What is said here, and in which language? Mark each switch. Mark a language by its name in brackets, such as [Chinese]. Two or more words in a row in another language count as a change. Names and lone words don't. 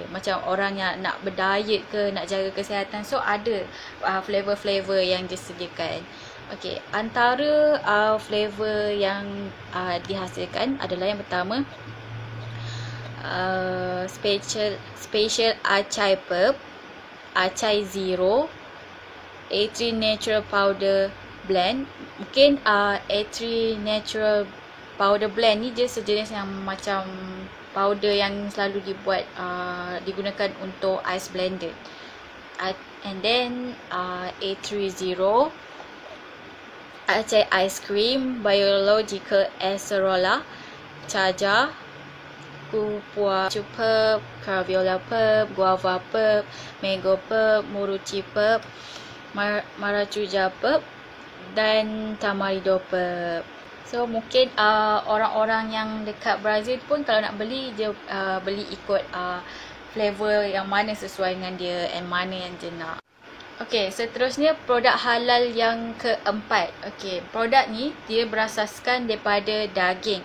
[Malay] Macam orang yang nak berdiet ke, nak jaga kesihatan, so ada flavor-flavor yang disediakan. Okey, antara flavor yang dihasilkan adalah yang pertama special acai pep, acai zero, A3 natural powder blend. Mungkin A3 natural powder blend ni dia sejenis yang macam powder yang selalu digunakan untuk [English] ice blended. And then [Malay] A3 zero, acai ice cream, biological acerola, caja, Kupua pep, Craviola pep, Guava pep, Mango pep, Moruchi pep, Maracuja pep dan Tamarindo pep. So mungkin orang-orang yang dekat Brazil pun kalau nak beli, dia beli ikut flavor yang mana sesuai dengan dia and mana yang dia nak. Okey, seterusnya produk halal yang keempat. Okey, produk ni dia berasaskan daripada daging.